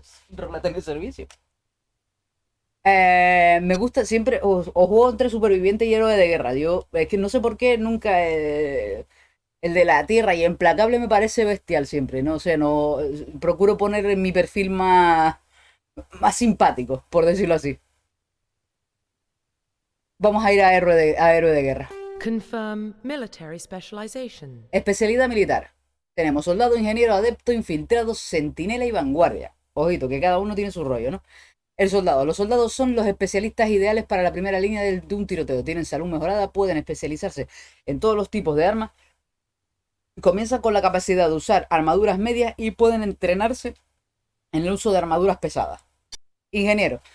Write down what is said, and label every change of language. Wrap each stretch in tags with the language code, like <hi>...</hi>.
<es>Rólate en el servicio. Me gusta siempre, o juego entre superviviente y héroe de guerra. Yo, es que no sé por qué nunca el de la tierra y implacable me parece bestial siempre, ¿no? O sea, no procuro poner en mi perfil más simpático, por decirlo así. Vamos a ir a héroe de guerra.</es> <en>Confirm military specialization.</en> <es>Especialidad militar. Tenemos soldado, ingeniero, adepto, infiltrado, centinela y vanguardia. Ojito, que cada uno tiene su rollo, ¿no? El soldado. Los soldados son los especialistas ideales para la primera línea de un tiroteo. Tienen salud mejorada, pueden especializarse en todos los tipos de armas. Comienzan con la capacidad de usar armaduras medias y pueden entrenarse en el uso de armaduras pesadas. Ingeniero.</es>